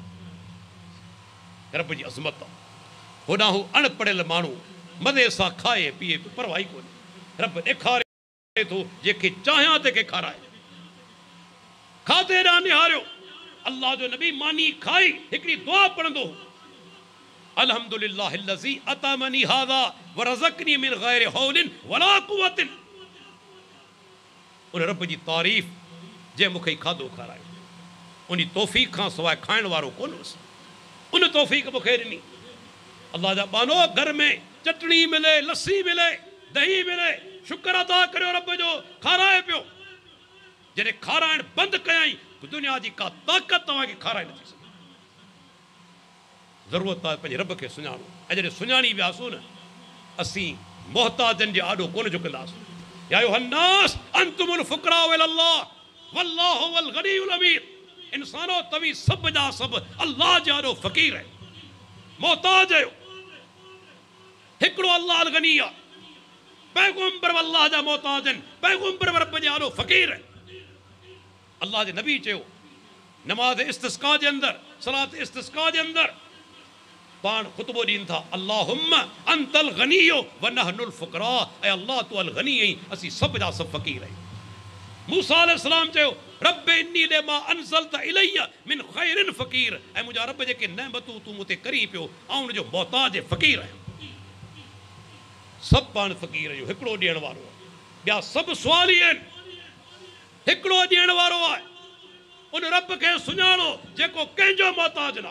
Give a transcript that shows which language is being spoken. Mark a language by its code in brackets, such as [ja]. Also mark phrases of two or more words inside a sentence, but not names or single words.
[sd] रब जी अज़मत आहे। होॾां हू अणपढ़ियल माण्हू मज़े सां खाए पीए, परवाही कोन्हे। रब ॾेखारे थो, जेके चाहियां तंहिंखे खाराए। खाधे ॾांहुं निहारियो। अल्लाह जो नबी मानी खाई हिकिड़ी दुआ पढ़ंदो, [ar] الحمد لله الذي أطعمني هذا ورزقني من غير حول ولا قوة. [sd] उन रब जी तारीफ़ जे मूंखे खाधो खारायो, उन तौफ़ीक़ खां सवाइ खाइण वारो कोन हुउसि। उन तौफ़ीक़ मूंखे ॾिनी। अल्लाह जा बानो, घर में चटणी मिले, लस्सी मिले, दही मिले, शुक्र अदा करियो रब जो, खाराए पियो। जॾहिं खाराइण बंदि कयई, दुनिया जी का ताक़त तव्हांखे खाराए नथी सघे। ज़रूरत आहे पंहिंजे रब खे सुञाणो। ऐं जॾहिं सुञाणी वियासीं न, असीं मोहताजनि जे आॾो कोन झुकंदासीं। [ar] يا أيها الناس أنتم الفقراء إلى الله والله هو الغني الحميد. [sd] इंसानो, तव्हीं सभ जा सभ अल्लाह जे आॾो फ़क़ीर आहियो, मोहताज आहियो। हिकिड़ो अल्लाह अल गनी आहे, पैगंबर अल्लाह जा मोहताज आहिनि, पैगंबर रब जे आॾो फ़क़ीर आहिनि। अल्लाह जे नबी चयो, नमाज़ इस्तिस्का जे अंदरि, सलात इस्तिस्का जे अंदरि पाण ख़ुतबो ॾींदा था, [ar] اللهم أنت الغني ونحن الفقراء. [sd] ऐं अल्लाह तूं अल गनी आहीं, असीं सभ जा सभ फ़क़ीर आहियूं। [ar] موسى عليه السلام चयो, رب إني لما أنزلت إلي من خير فقير. [sd] ऐं मुंहिंजा रब जेके नेमतूं तूं मूं ते करी पियो, आउं उनजो मोहताज फ़क़ीर आहियां। सभु पाण फ़क़ीर आहियूं, हिकिड़ो ॾियण वारो आहे, ॿिया सभु सुवाली आहिनि। हिकिड़ो ॾियण वारो आहे, उन रब खे सुञाणो जेको कंहिंजो मोहताज न आहे।